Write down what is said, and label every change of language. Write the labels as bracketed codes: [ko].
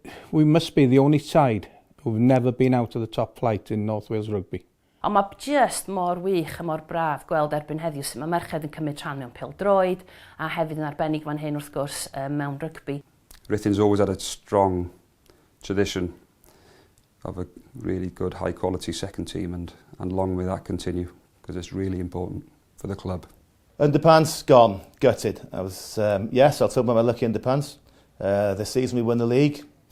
[en] we must be the only side who've never been out to the top flight in North Wales Rugby. [cy] Ond mae just mor wych a mor braf gweld erbyn heddiw sut mae merched yn cymryd rhan mewn pêl-droed a hefyd yn arbennig fan hyn wrth gwrs mewn rygbi. [en] Ruthin's always had a strong tradition of a really good high quality second team and long may that continue because it's really important for the club. Underpants gone, gutted. I was yes, I'll talk about my lucky underpants. This season we won the league.